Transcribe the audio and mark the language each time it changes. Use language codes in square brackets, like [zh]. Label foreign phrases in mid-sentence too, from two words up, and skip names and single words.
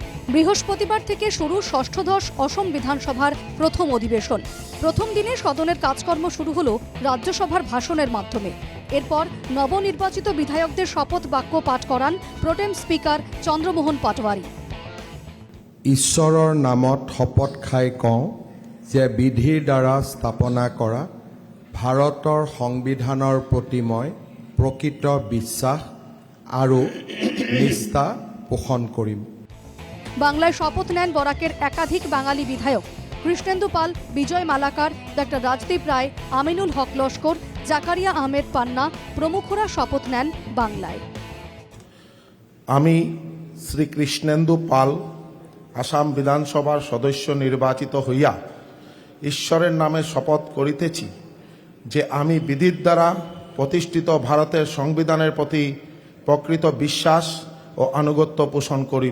[bn] বৃহস্পতিবার থেকে শুরু ষষ্ঠদশ অসম বিধানসভার প্রথম অধিবেশন। প্রথম দিনে সদনের কাজকর্ম শুরু হলো রাজ্যসভার ভাষণের মাধ্যমে। এরপর নবনির্বাচিত বিধায়কদের শপথ বাক্য পাঠ করান [en] pro-tem speaker [bn] চন্দ্রমোহন পাটোৱাৰী। [as] ঈশ্বৰৰ নামত শপত খাই কওঁ যে বিধিৰ দ্বাৰা স্থাপনা কৰা ভাৰতৰ সংবিধানৰ প্ৰতি মই প্ৰকৃত বিশ্বাস আৰু নিষ্ঠা পোষণ কৰিম। [bn] বাংলায় শপথ নেন বরাকের একাধিক বাঙালি বিধায়ক কৃষ্ণেন্দু পাল, বিজয় মালাকার, ডক্টর রাজদীপ রায়, আমিনুল হক লস্কর, জাকারিয়া আহমেদ পান্না প্রমুখরা শপথ নেন বাংলায়। আমি শ্রী কৃষ্ণেন্দু পাল আসাম বিধানসভার সদস্য নির্বাচিত হইয়া ঈশ্বরের নামে শপথ করিতেছি যে আমি বিধির দ্বারা প্রতিষ্ঠিত ভারতের সংবিধানের প্রতি প্রকৃত বিশ্বাস ও আনুগত্য পোষণ করিব।